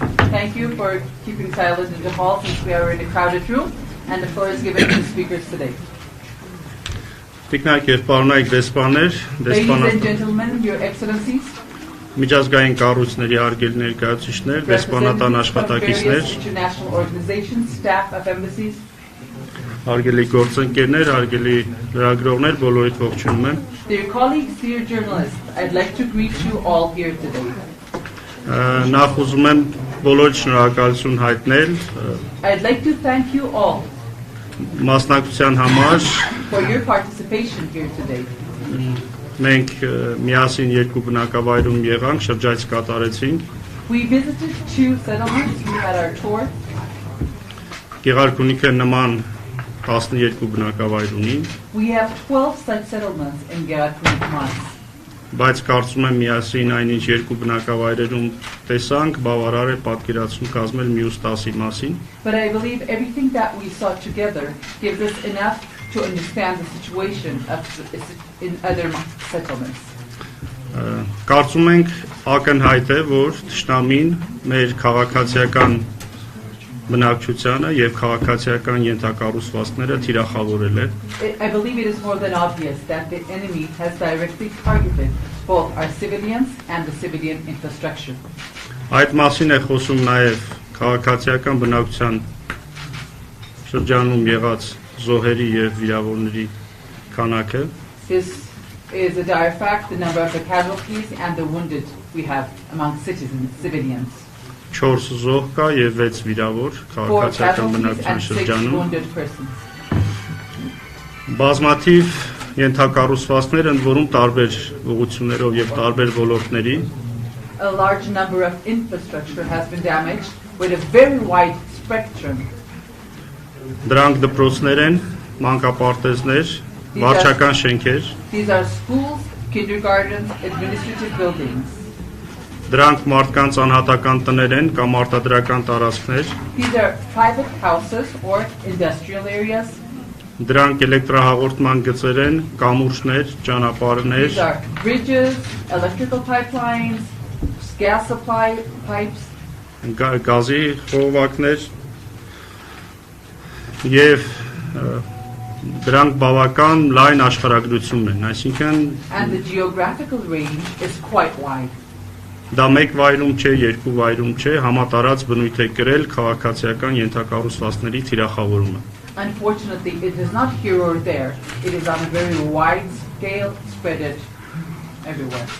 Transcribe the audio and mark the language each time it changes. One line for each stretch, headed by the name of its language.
English: Thank you for keeping silent in the hall since we are in a crowded room, and the floor is given to the speakers today. Ladies and gentlemen, your excellencies,
Armenian: միջազգային կառույցների արգել ներկայացուցիչներ, դեսպանատան աշխատակիցներ,
English: international organizations, staff of embassies,
Armenian: արգելի գործընկերներ, արգելի լրագրողներ, բոլորիդ ողջունում եմ։
English: Dear colleagues, dear journalists, I'd like to greet you all here today.
Armenian: Նախ ուզում եմ բոլորիդ շնորհակալություն հայտնել
English: I'd like to thank you all
Armenian: մասնակցության համար։
English: for your participation here today.
Armenian: Մենք միասին երկու բնակավայրում եղանք, շրջայց կատարեցինք։
English: We visited two settlements. We had our tour.
Armenian: Գեղարքունիքը նման 12 բնակավայր ունի,
English: We have 12 such settlements in Gerakuni.
Armenian: բայց կարծում եմ միասին այնինչ երկու բնակավայրերում տեսանք, բավարար է պատկերացում կազմել մյուս 10-ի մասին։
English: But I believe everything that we saw together gives us enough to understand the situation in other settlements.
Armenian: Կարծում ենք ակնհայտ է, որ թշնամին մեր քաղաքացիական բնակչությանը եւ քաղաքացիական ենթակառուցվածքները թիրախավորել է։
English: I believe it is more than obvious that the enemy has directly targeted both our civilians and the civilian infrastructure.
Armenian: Այդ մասին է խոսում նաեւ քաղաքացիական բնակչության շրջանում եղած զոհերի եւ վիրավորների քանակը։
English: This is a dire fact, the number of the casualties and the wounded we have among civilians.
Armenian: 4 զոհ կա եւ 6 վիրավոր քաղաքացիական բնակչության շրջանում։ Բազմաթիվ ենթակառուցվածքներ ընդ որում տարբեր ուղղություններով եւ տարբեր ոլորտների։
English: A large number of infrastructure has been damaged with a very wide spectrum.
Armenian: Դրանք դպրոցներ են, մանկապարտեզներ, վարչական շենքեր։
English: These are schools, kindergartens, administrative buildings.
Armenian: Դրանք մարդկանց անհատական տներ են կամ արտադրական տարածքներ։
English: These are private houses or industrial areas.
Armenian: Դրանք էլեկտրահաղորդման գծեր են, կամուրջներ, ճանապարհներ։
English: These are bridges, electrical pipelines, gas supply pipes.
Armenian: Գազի խողովակներ եւ դրանք բավական լայն աշխարհագրությունն են, այսինքն
English: and the geographical range is quite wide.
Armenian: Դա մեկ վայրում չէ, երկու վայրում չէ, համատարած բնույթ է կրել քաղաքացիական ենթակառուցվածքների թիրախավորումը։
English: Unfortunately, it is not here or there. It is on a very wide scale, spread it everywhere.